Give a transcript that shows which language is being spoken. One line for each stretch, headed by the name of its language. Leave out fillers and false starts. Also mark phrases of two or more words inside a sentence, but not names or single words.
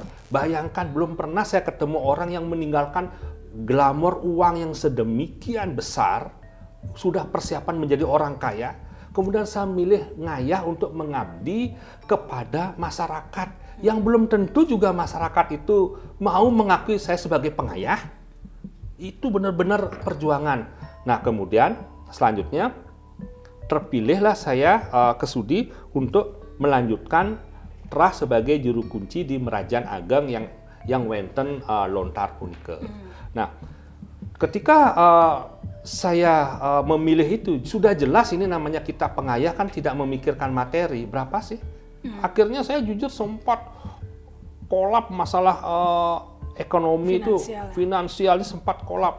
Indonesian: Bayangkan, belum pernah saya ketemu orang yang meninggalkan glamor uang yang sedemikian besar, sudah persiapan menjadi orang kaya, kemudian saya milih ngayah untuk mengabdi kepada masyarakat yang belum tentu juga masyarakat itu mau mengakui saya sebagai pengayah. Itu benar-benar perjuangan. Nah, kemudian selanjutnya terpilihlah saya kesudi untuk melanjutkan terah sebagai juru kunci di Merajan Ageng yang
Balinese: wenten lontar punike.
Indonesian: Nah, ketika saya memilih itu, sudah jelas ini namanya kita pengayah kan tidak memikirkan materi. Berapa sih? Akhirnya saya jujur sempat kolap masalah ekonomi finansialnya sempat kolap.